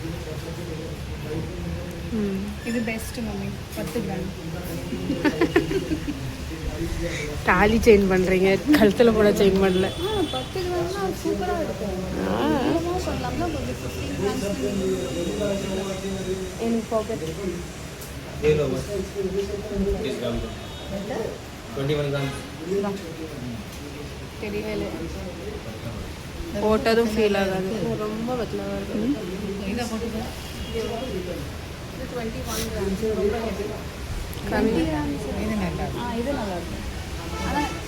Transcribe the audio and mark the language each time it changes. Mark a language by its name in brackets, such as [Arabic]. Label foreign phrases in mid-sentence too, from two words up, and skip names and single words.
[Tamil] ம் இது [English] best mummy [Tamil] 10 கிராம் தாலி செயின் பண்ணுறீங்க கழுத்தில் கூட செயின் பண்ணல 10 கிராம்னா சூப்பராக இருக்கும் பண்ணலாம்னா கொஞ்சம் 15 grams எனக்கு பாக்கெட் [Hindi] ये लो बस 20 ग्राम 21 ग्राम [Tamil] தெரியவே இல்லை போட்டதும் ஃபீல் ஆகாது ரொம்ப வெத்தலாக இருக்குது இதை போட்டுக்க இது 21 grams ரொம்ப heavy. கம்மி 20 grams இது நல்லா இது நல்லா இருக்கும் ஆனால்